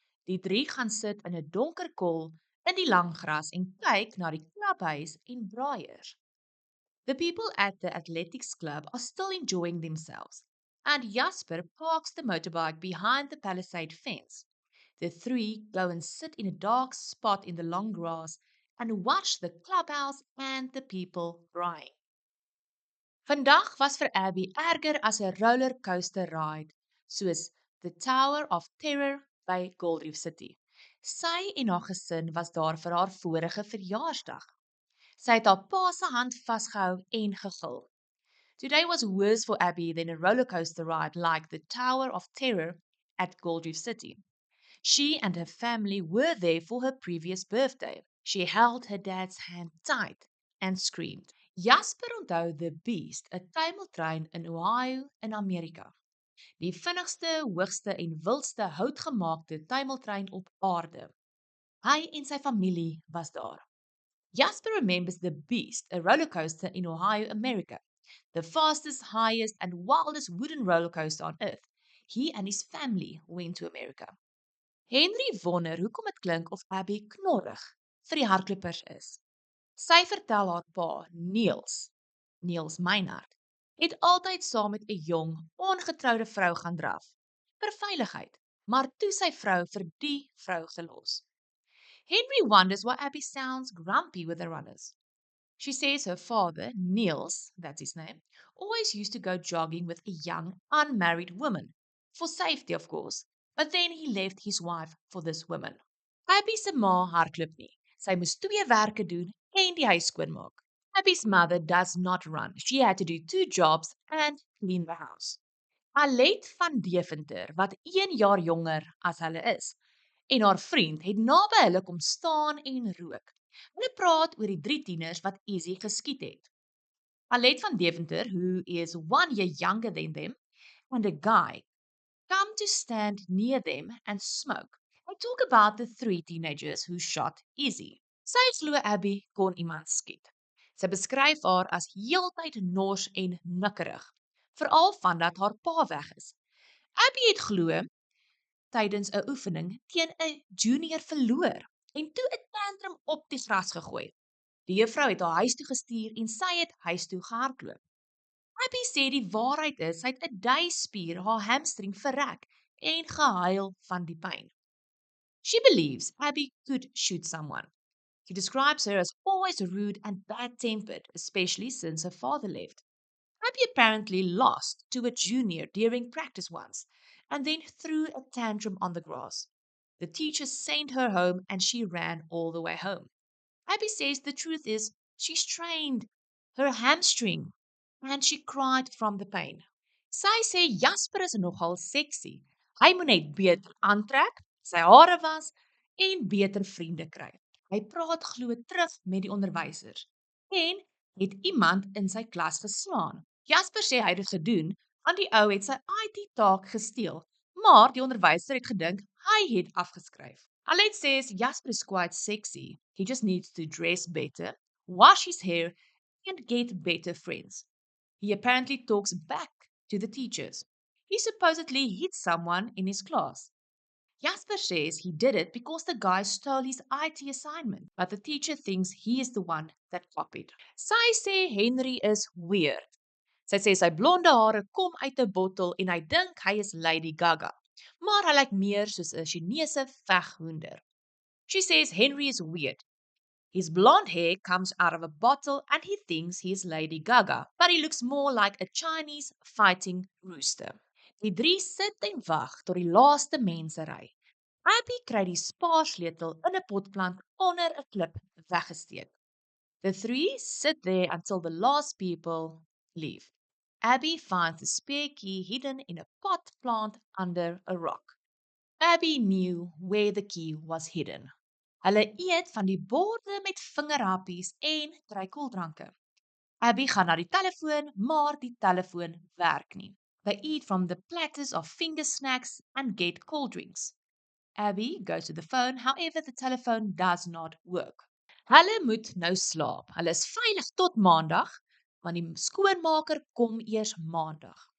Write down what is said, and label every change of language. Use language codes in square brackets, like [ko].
[af] Die drie gaan sit in 'n donker kol in die lang gras en kyk na die klubhuis en braaiers. [en] The people at the athletics club are still enjoying themselves, and Jasper parks the motorbike behind the palisade fence. The three go and sit in a dark spot in the long grass and watch the clubhouse and the people braaiing. [af] Vandag was vir Abby erger as 'n roller coaster ride, soos the Tower of Terror by Gold Reef City. Sy en haar gesin was daar vir haar vorige verjaarsdag. Sy het haar pa se hand vasgehou en gegil. [en] Today was worse for Abby than a roller coaster ride like the Tower of Terror at Gold Reef City. She and her family were there for her previous birthday. She held her dad's hand tight and screamed. [af] Jasper onthou The Beast, 'n tuimeltrein in Ohio in Amerika. Die vinnigste, hoogste en wildste houtgemaakte tuimeltrein op aarde. Hy en sy familie was daar. [en] Jasper remembers The Beast, a roller coaster in Ohio, America. The fastest, highest and wildest wooden roller coaster on earth. He and his family went to America. [af] Henry wonder hoekom dit klink of Abby knorrig vir die hardlopers is. Sy vertel haar pa, Niels Meinhardt, het altyd saam met 'n jong, ongetroude vrou gaan draf, vir veiligheid, maar toe sy vrou vir die vrou gelos. [en] Henry wonders why Abby sounds grumpy with the runners. She says her father, Niels, that's his name, always used to go jogging with a young, unmarried woman, for safety of course, but then he left his wife for this woman. [af] Abby se ma hardloop nie. Sy moes 2 werke doen en die huis skoonmaak. [en] Abby's mother does not run. She had to do 2 jobs and clean the house. [af] Alet van Deventer, wat 1 jaar jonger as hulle is, en haar vriend het naby hulle kom staan en rook. Hulle praat oor die 3 tieners wat Easy geskiet het. [en] Alet van Deventer, who is 1 year younger than them, and a guy come to stand near them and smoke. They talk about the 3 teenagers who shot Izzy. [af] Sy glo Abby kon iemand skiet. Sy beskryf haar as heeltyd nors en nikkerig, veral vandat haar pa weg is. Abby het glo tydens 'n oefening teen 'n junior verloor en toe 'n tantrum op die gras gegooi. Die juffrou het haar huis toe gestuur en sy het huis toe gehardloop. Abby sê die waarheid is, sy het 'n duispier haar hamstring verrek en gehuil van die pyn. [en] She believes Abby could shoot someone. She describes her as always rude and bad-tempered, especially since her father left. Abby apparently lost to a junior during practice once, and then threw a tantrum on the grass. The teacher sent her home and she ran all the way home. Abby says the truth is, she strained her hamstring and she cried from the pain. [af] Sy sê Jasper is nogal sexy. Hy moet net beter aantrek, sy hare was en beter vriende kry. Hy praat glo terug met die onderwysers en het iemand in sy klas geslaan. Jasper sê hy het dit gedoen, want die ou het sy IT-taak gesteel, maar die onderwyser het gedink hy het afgeskryf. [en] Alet says Jasper is quite sexy. He just needs to dress better, wash his hair and get better friends. He apparently talks back to the teachers. He supposedly hit someone in his class. Jasper says he did it because the guy stole his IT assignment, but the teacher thinks he is the one that copied. [af] Sy sê Henry is weird. Sy sê sy blonde hare kom uit 'n bottel en hy dink hy is Lady Gaga, maar hy lyk meer soos 'n Chinese veghoender. [en] She says Henry is weird. His blonde hair comes out of a bottle and he thinks he is Lady Gaga, but he looks more like a Chinese fighting rooster. [af] Die 3 sit en wag tot die laaste mense ry. Abby kry die spaarsleutel in 'n potplant onder 'n klip weggesteek. [en] The 3 sit there until the last people leave. Abby finds the spare key hidden in a pot plant under a rock. Abby knew where the key was hidden. [af] Hulle eet van die borde met vingerhappies en kry koeldranke. Abby gaan na die telefoon, maar die telefoon werk nie. [en] They eat from the platters of finger snacks and get cold drinks. Abby goes to the phone, however the telephone does not work. [af] Hulle moet nou slaap. Hulle is veilig tot maandag, want die skoonmaker kom eers maandag.